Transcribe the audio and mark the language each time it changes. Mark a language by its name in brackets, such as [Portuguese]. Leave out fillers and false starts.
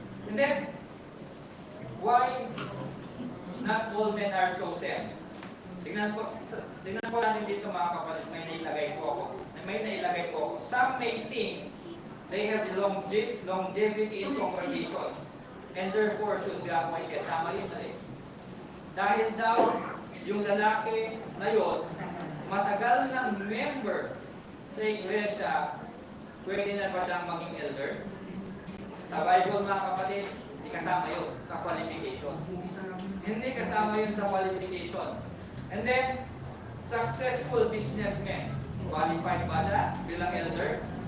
[English] And then, why not all men are chosen? [Filipino] Tingnan po natin dito mga kapatid, may nailagay po ako. [English] Some may think they have longevity in congregations and therefore should be appointed. [Filipino] Tama yun na eh. Dahil daw, yung lalaki na yun, matagal ng member sa iglesia, pwede na ba siyang maging elder? Sa Bible mga kapatid, hindi kasama yun sa qualification. Hindi kasama yun sa qualification. And then, successful businessmen, qualified ba siya bilang elder?